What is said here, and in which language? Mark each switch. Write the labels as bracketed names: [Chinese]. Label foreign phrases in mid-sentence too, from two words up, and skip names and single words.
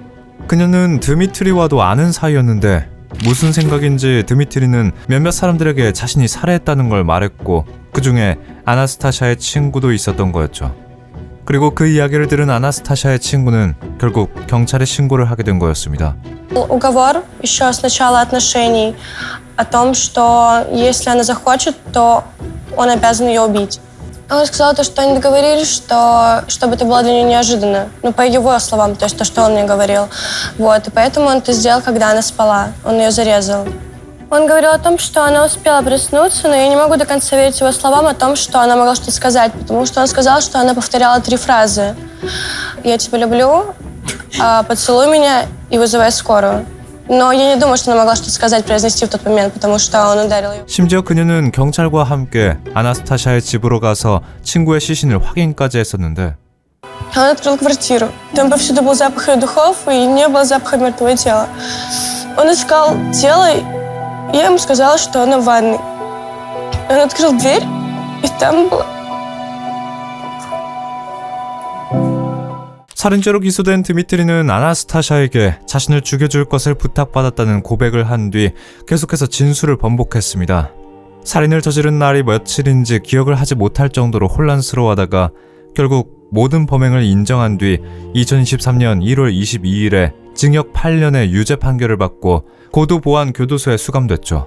[Korean] 그녀는 드미트리와도 아는 사이였는데 무슨 생각인지 드미트리는 몇몇 사람들에게 자신이 살해했다는 걸 말했고 그 중에 아나스타샤의 친구도 있었던 거였죠. 그리고 그 이야기를 들은 아나스타샤의 친구는 결국 경찰에 신고를 하게 된 거였습니다. [Russian] Уговор еще с начала отношений о том, что если она захочет, то он обязан ее убить. Он сказал, что они договорились, чтобы это было для нее неожиданно. Ну, по его словам, то есть то, что он мне говорил. Вот, и поэтому он это сделал, когда она спала. Он ее зарезал. Он говорил о том, что она успела проснуться, но я не могу до конца верить его словам о том, что она могла что-то сказать, потому что он сказал, что она повторяла 3 фразы. «Я тебя люблю», «Поцелуй меня» и «Вызывай скорую». Но я не думаю, что она могла что-то сказать, произнести в тот момент, потому что он ударил ее. [Korean] 심지어 그녀는 경찰과 함께 아나스타샤의 집으로 가서 친구의 시신을 확인까지 했었는데 [Russian] Он открыл квартиру. Там повсюду был запах ее духов, и не было запаха мертвого тела. Он искал тело, и я ему сказала, что оно в ванной. Он открыл дверь, и там было... [Korean] 살인죄로 기소된 드미트리는 아나스타샤에게 자신을 죽여줄 것을 부탁받았다는 고백을 한 뒤 계속해서 진술을 번복했습니다. 살인을 저지른 날이 며칠인지 기억을 하지 못할 정도로 혼란스러워하다가 결국 모든 범행을 인정한 뒤 2023년 1월 22일에 징역 8년의 유죄 판결을 받고 고도보안 교도소에 수감됐죠.